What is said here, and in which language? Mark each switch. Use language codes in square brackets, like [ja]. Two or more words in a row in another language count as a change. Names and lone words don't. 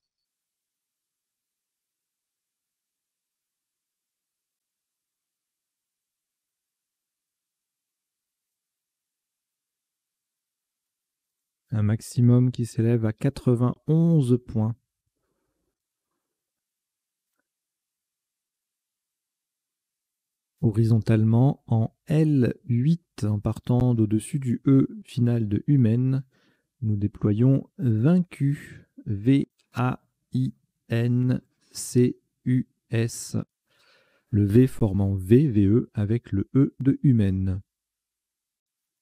[fr] Un maximum qui s'élève à 91 points. Horizontalement en L8, en partant d'au-dessus du E final de humaine, nous déployons vaincu. V-A-I-N-C-U-S. Le V formant V, VE, avec le E de humaine.